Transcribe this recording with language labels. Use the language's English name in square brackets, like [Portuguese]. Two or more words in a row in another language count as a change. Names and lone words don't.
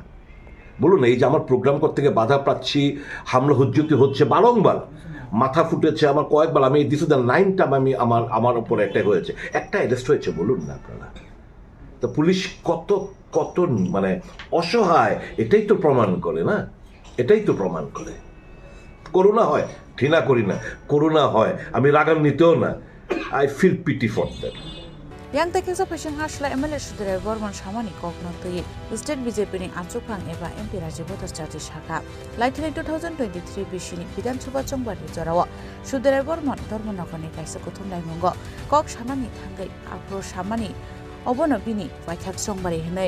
[Bangla] এই যে আমার প্রোগ্রাম করতে গিয়ে বাধা পাচ্ছি হামলা হুজ্জতি হচ্ছে বারংবার মাথা ফুটেছে আমার কয়েকবার আমি [English] this is the 9th time [Bangla] আমি আমার উপর অ্যাটাক হয়েছে একটা অ্যারেস্ট হয়েছে বলুন না আপনারা তো পুলিশ কত মানে অসহায় এটাই তো প্রমাণ করে না করুণা হয় ঘৃণা করি না করুণা হয় আমি রাগান্বিতও না [English] I feel pity for that [Kok Borok] yang tekisa pesing hasla MLA Sudhir Bormon samani kokno tui state BJP ni achukang eba MP Rajiv Bhattacharya shaka laithilai 2023 bishini Bidhan Sabha Chongbari jorao Sudhir Bormon Dharmanagani kaisa kuthumlai mungo kok samani thangai apro samani obono bini Waithak Chongbari hinai